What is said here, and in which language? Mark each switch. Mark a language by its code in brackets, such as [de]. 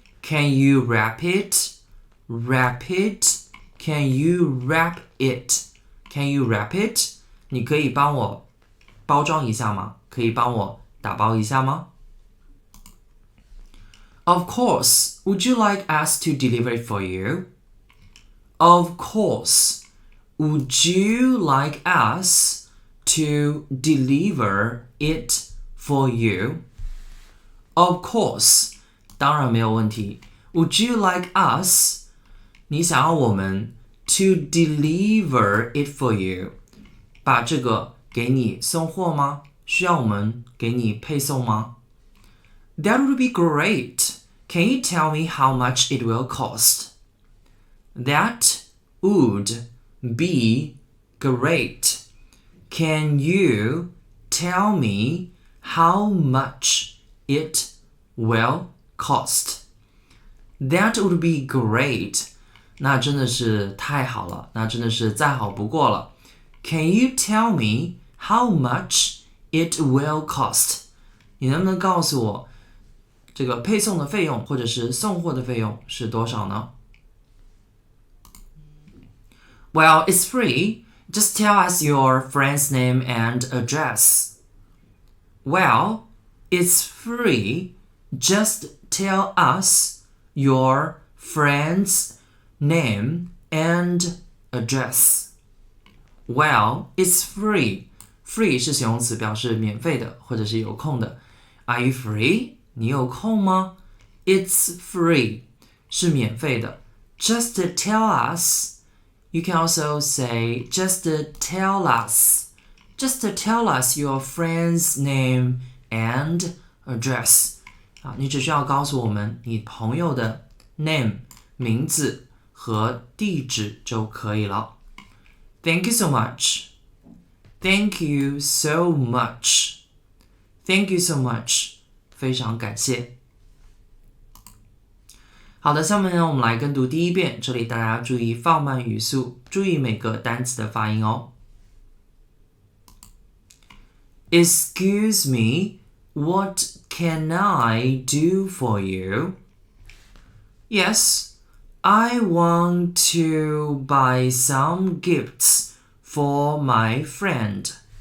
[en] Can you wrap it? Wrap it? Can you wrap it? Can you wrap it? [zh] 你可以帮我包装一下吗？可以帮我打包一下吗？ [en] Of course. Would you like us to deliver it for you? Of course. Would you like us to deliver it for you? Of course. [zh] 当然没有问题。 [en] Would you like us? [zh] 你想要我们 [en] to deliver it for you， [zh] 把这个给你送货吗？需要我们给你配送吗？ [en] That would be great. Can you tell me how much it will cost? That would be great. Can you tell me how much it will cost? That would be great. [zh] 那真的是太好了，那真的是再好不过了。 [en] Can you tell me how much it will cost? [zh] 你能不能告诉我这个配送的费用或者是送货的费用是多少呢？ [en] Well, it's free. Just tell us your friend's name and address. Well, it's free. Just tell us your friend's name and address. Well, it's free. [zh] Free 是形容词，表示免费的或者是有空的。 [en] Are you free? [zh] 你有空吗？ [en] It's free [zh] 是免费的。 [en] Just tell us. You can also say just tell us. Just tell us your friend's name and address. [zh] 你只需要告诉我们你朋友的 name 名字和地址就可以了。 [en] Thank you so much. Thank you so much. Thank you so much. [zh] 非常感谢。好的，下面呢，我们来跟读第一遍。这里大家注意放慢语速，注意每个单词的发音哦。 [en] Excuse me, what can I do for you? Yes, I want to buy some gifts for my friend.